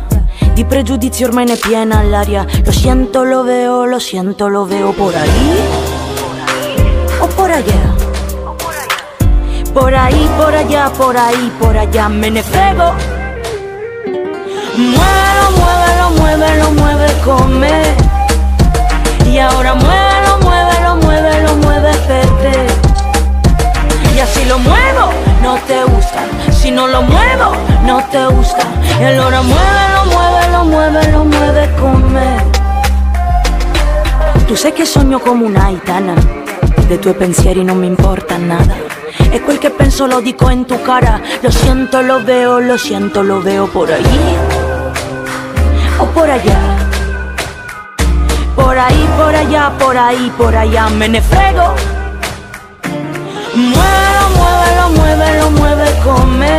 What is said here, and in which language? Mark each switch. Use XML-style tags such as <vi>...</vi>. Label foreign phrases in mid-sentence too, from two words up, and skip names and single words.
<it>Di pregiudizi ormai ne è piena l'aria.</it> <es>Lo siento, lo veo por ahí o por allá. Por ahí, por allá, por ahí, por allá,</es> <it>me ne frego.</it> <es>Muévelo, muévelo, muévelo, mueve con me. Y ahora muévelo, muévelo, muévelo, mueve verte. Y así lo muevo, no te gusta. Si no lo muevo, no te gusta. Y ahora muévelo, muévelo, muévelo, mueve con me.</es> <it>Tu sai che sogno come una gitana. Dei tuoi pensieri non mi importa nada. E quel che penso lo dico in</it> <es>tu cara. Lo siento, lo veo por ahí o por allá. Por ahí, por allá, por ahí, por allá,</es> <it>me ne frego.</it> <es>Muévelo, muévelo, muévelo, mueve con me.</es>